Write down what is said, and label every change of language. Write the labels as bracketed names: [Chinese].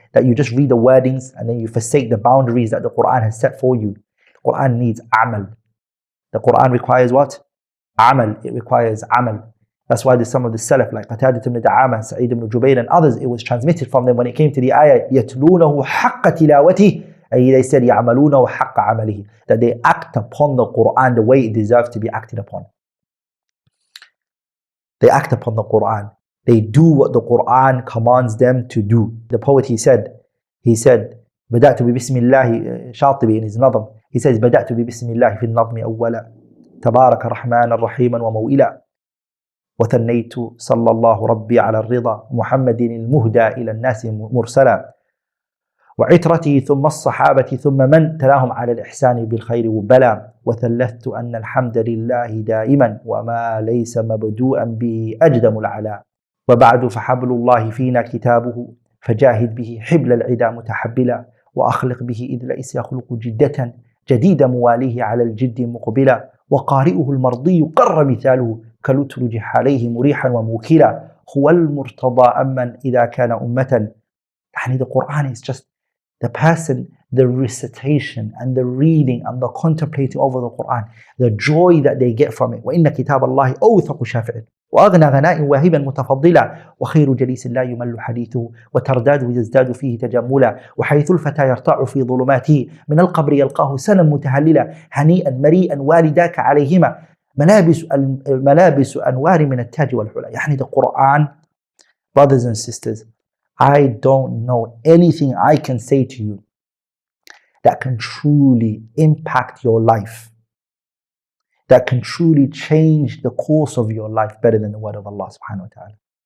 [English] That you just read the wordings and then you forsake the boundaries that the Quran has set for you. The Quran needs amal. The Quran requires what? Amal. It requires amal. That's why there's some of the Salaf like Qatadah ibn Da'amah, Sa'id ibn Jubayr and others, it was transmitted from them when it came to the ayah, [Arabic] يَتْلُونَهُ حَقَّ تِلَاوَتِهِ. [English] They said, [Arabic] يَعْمَلُونَهُ حَقَّ عَمَلِهِ. [English] That they act upon the Quran the way it deserves to be acted upon. They act upon the Quran. They do what the Quran commands them to do. The poet, he said, [Arabic] بدأت ببسم الله, [English] Shatibi in his nadam, he says, [Arabic] بدأت ببسم الله في النظم أولا تبارك رحمن الرحيما وموئلا وثنيت صلى الله ربي على الرضا محمد المهدى إلى الناس مرسلا وعترته ثم الصحابة ثم من تلاهم على الإحسان بالخير وبلا وثلثت أن الحمد لله دائما وما ليس مبدوءا به أجدم العلا وبعد فحبل الله فينا كتابه فجاهد به حبل العدا متحبلا وأخلق به إذ ليس يخلق جدة جديد مواليه على الجد مقبلا وقارئه المرضي قر مثاله كالأترج عليه مريحا وموكلا هو المرتضى أمن إذا كان أمة. [English] يعني the Quran is just the person, the recitation and the reading and the contemplating over the Quran, the joy that they get from it. [Arabic] وإن كتاب الله أوثق شافع وأغنى غناء واهبا متفضلا وخير جليس لا يمل حديثه وترداد يزداد فيه تجملا وحيث الفتى يرتع في ظلماته من القبر يلقاه سنا متهللا هنيئا مريئا والداك عليهما ملابس أنوار من التاج والحلى. [English] يعني the Quran, brothers and sisters, I don't know anything I can say to you that can truly impact your life, that can truly change the course of your life better than the word of Allah subhanahu wa ta'ala.